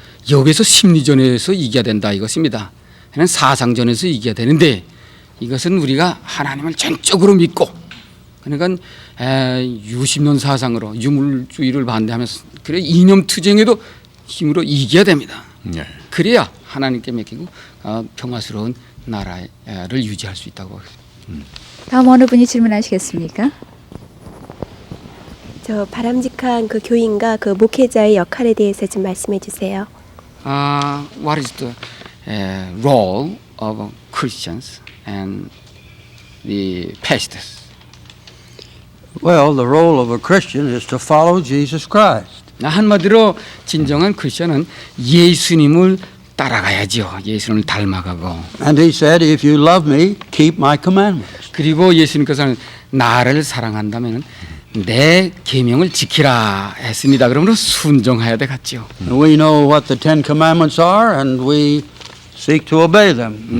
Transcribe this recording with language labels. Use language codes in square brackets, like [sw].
[ko] 여기서 심리전에서 이겨야 된다 이것입니다. 사상전에서 이겨야 되는데 이것은 우리가 하나님을 전적으로 믿고 그러니까 유신론 사상으로 유물주의를 반대하면서 그래 이념 투쟁에도 힘으로 이겨야 됩니다. 네. 그래야 하나님께 맡기고 평화스러운 나라를 유지할 수 있다고. 다음 어느 분이 질문하시겠습니까? 저 바람직한 그 교인과 그 목회자의 역할에 대해서 좀 말씀해 주세요. [en] What is the role of Christians and the pastors? Well, the role of a Christian is to follow Jesus Christ. [ko] 한마디로 진정한 크리스천은 예수님을 따라가야죠. 예수님을 닮아가고. [en] And he said, if you love me, keep my commandments. [ko] 그리고 예수님께서는 나를 사랑한다면 내 계명을 지키라 했습니다. 그러므로 순종해야 되겠죠. [en] We know what the Ten Commandments are, and we seek to obey them.